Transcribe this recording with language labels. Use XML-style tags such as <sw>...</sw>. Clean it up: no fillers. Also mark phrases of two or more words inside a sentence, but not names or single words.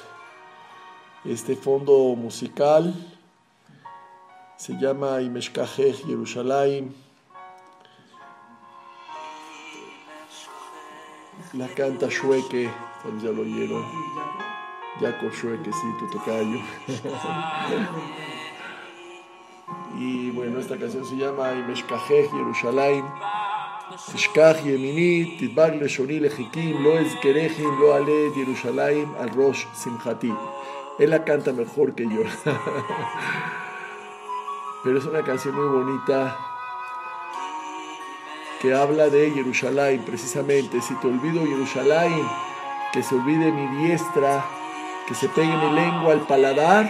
<es>Este fondo musical se llama Imeshkajej Yerushalayim. La canta Shueke, tal vez ya lo oyeron. Jacob Shueke, sí, tu tocayo. Y bueno, esta canción se llama Imeshkajej Yerushalayim.</es> <he>תשכח ימיני, תדבק לשוני לחיכים, לא אזכרכים, לא אעלה את ירושלים על ראש שמחתי.</he> <es>Él la canta mejor que yo. Pero es una canción muy bonita que habla de Jerusalén, precisamente. Si te olvido Jerusalén, que se olvide mi diestra, que se pegue mi lengua al paladar.</es>